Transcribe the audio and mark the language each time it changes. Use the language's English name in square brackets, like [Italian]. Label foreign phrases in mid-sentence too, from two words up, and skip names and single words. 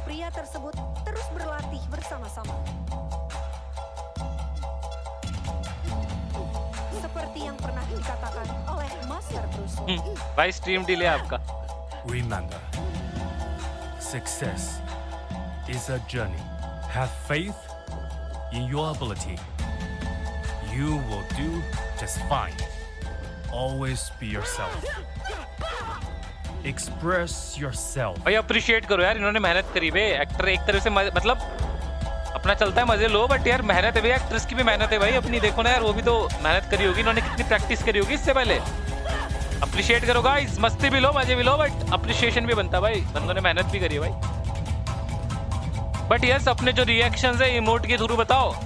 [Indonesian] tersebut terus berlatih bersama-sama. Seperti yang pernah dikatakan oleh Master Bruce Lee. [Hindi] भाई [English] stream delay [Hindi] आपका. [English] Remember, success is a journey. Have faith in your ability. You will do just fine. Always be yourself. Express yourself. [Hindi] भाई अप्रिशिएट करो यार, इन्होंने मेहनत करी बे. एक्टर एक तरह से मतलब अपना चलता है, मजे लो, बट यार मेहनत है भाई. एक्ट्रेस की भी मेहनत है भाई अपनी. देखो ना यार, वो भी तो मेहनत करी होगी. इन्होंने कितनी प्रैक्टिस करी होगी इससे पहले. अप्रिशिएट करो गाइस. मस्ती भी लो, मजे भी लो, [English] but appreciation [Hindi] भी बनता है भाई. बंदों ने मेहनत भी करी है भाई. [English] but yes, [Hindi] अपने जो रिएक्शंस है इमोट के थ्रू बताओ.